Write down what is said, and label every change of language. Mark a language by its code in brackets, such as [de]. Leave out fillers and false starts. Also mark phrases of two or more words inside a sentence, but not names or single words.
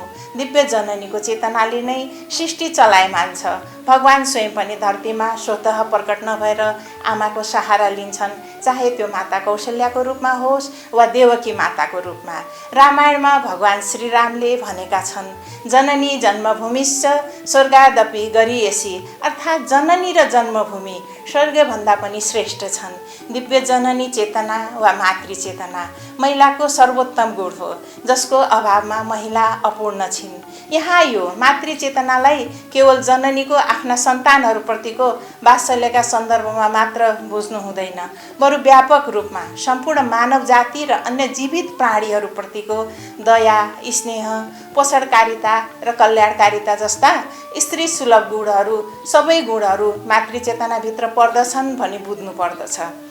[ne] दिव्य जननीको चेतनाले नै सृष्टि चलायमान छ। भगवान स्वयं पनि धरतीमा स्वतः प्रकट नभएर आमाको सहारा लिन्छन्, चाहे त्यो माता कौशल्याको रूपमा होस् वा देवकी माताको रूपमा। रामायणमा भगवान श्रीरामले भनेका छन्, [sa] जननी जन्मभूमिश्च स्वर्गादपि गरीयसी, [ne] अर्थात् जननी र जन्मभूमि स्वर्गभन्दा पनि श्रेष्ठ छन्। दिव्य जननी चेतना वा मातृ चेतना महिलाको सर्वोत्तम गुण हो, जसको अभावमा महिला अपूर्ण छिन्। यहाँ यो मातृ चेतनालाई केवल जननीको आफ्ना सन्तानहरूप्रतिको वात्सल्यका सन्दर्भमा मात्र बुझ्नु हुँदैन, बरु व्यापक रूपमा सम्पूर्ण मानव जाति र अन्य जीवित प्राणीहरूप्रतिको दया, स्नेह, पोषणकारिता र कल्याणकारिता जस्ता स्त्री सुलभ गुणहरू, सबै गुणहरू मातृ चेतनाभित्र पर्दछन् भनी बुझ्नु पर्दछ।